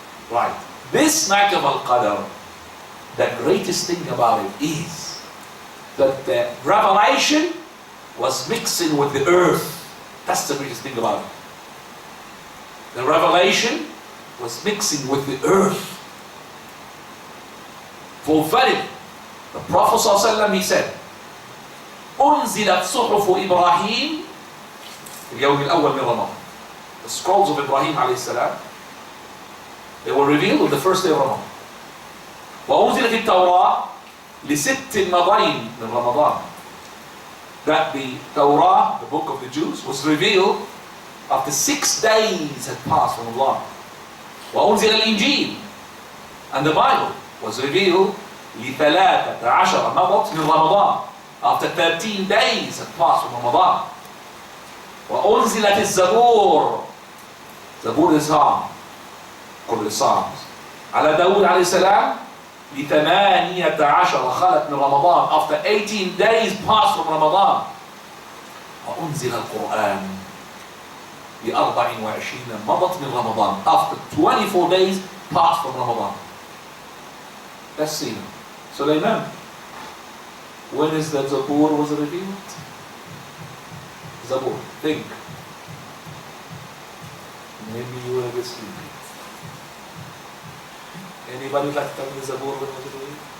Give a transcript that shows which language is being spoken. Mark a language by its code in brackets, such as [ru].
[en] Right. This night of Al-Qadr, the greatest thing about it is that the revelation was mixing with the earth. That's the greatest thing about it. The revelation was mixing with the earth. Fulfilling. The Prophet ﷺ, he said, [ar] أنزلت صحف إبراهيم اليوم الأول من رمضان. [en] The scrolls of Ibrahim عليه السلام, they were revealed on the first day of Ramadan. [ar] وأنزلت التوراة لست مضين من رمضان. [en] That the Torah, the book of the Jews, was revealed after 6 days had passed from Allah. [ar] وأنزل الإنجيل, [en] and the Bible was revealed [ar] لثلاثة عشر مضت من رمضان. [en] After 13 days had passed from Ramadan. [ar] وأنزلت الزبور, زبور [en] is Psalm, called the Psalms, [ar] على داود عليه السلام لثمانية عشر خلت من رمضان. [en] After 18 days passed from Ramadan. [ar] وأنزل القرآن ل24 مضت من رمضان. [en] After 24 days passed from Ramadan. Let's see. Sulaiman, when is that Zabur was revealed? Zabur, think. Maybe you were a bit sleepy. Anybody would like to tell me the Zabur when was it revealed?